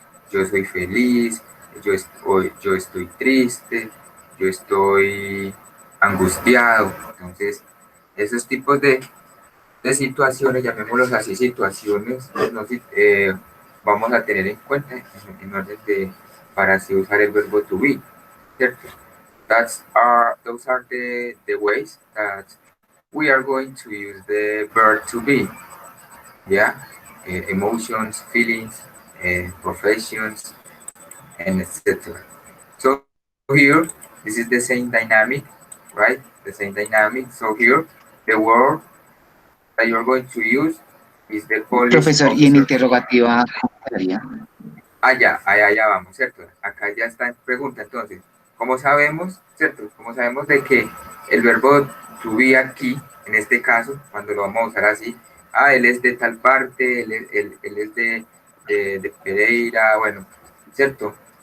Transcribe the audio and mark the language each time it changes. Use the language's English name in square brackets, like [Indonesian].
[Spanish] Yo soy feliz, yo estoy triste, yo estoy angustiado. Entonces, esos tipos de situaciones, llamémoslos así, situaciones, pues, no, vamos a tener en cuenta en orden de, para así usar el verbo to be, ¿cierto? [English] Those are the ways that we are going to use the verb to be, yeah? Emotions, feelings, professions, and etc. So here, this is the same dynamic, right? The same dynamic. So here, the word that you're going to use is the police [Spanish] Profesor, ¿y en interrogativa cómo quedaría? Allá vamos, ¿cierto? Acá ya está en pregunta, entonces, ¿cómo sabemos, cierto? ¿Cómo sabemos de que el verbo to be aquí, en este caso, cuando lo vamos a usar así, él es de tal parte, él es de Pereira, bueno, ¿cierto?